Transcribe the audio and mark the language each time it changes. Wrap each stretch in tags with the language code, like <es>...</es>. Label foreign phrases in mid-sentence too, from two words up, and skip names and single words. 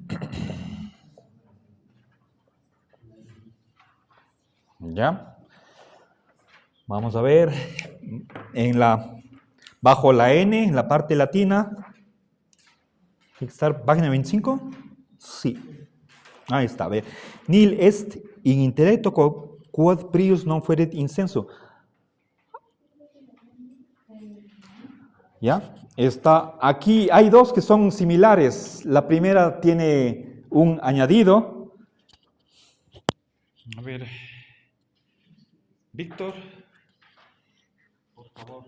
<es>¿Ya? Vamos a ver, bajo la N, en la parte latina, tiene que estar página 25. Sí, ahí está, a ver.</es> <la>Nil est in intellecto quod prius non fuerit in sensu.</la> <es>¿Ya? Está aquí, hay dos que son similares. La primera tiene un añadido. A ver, Víctor, por favor.</es>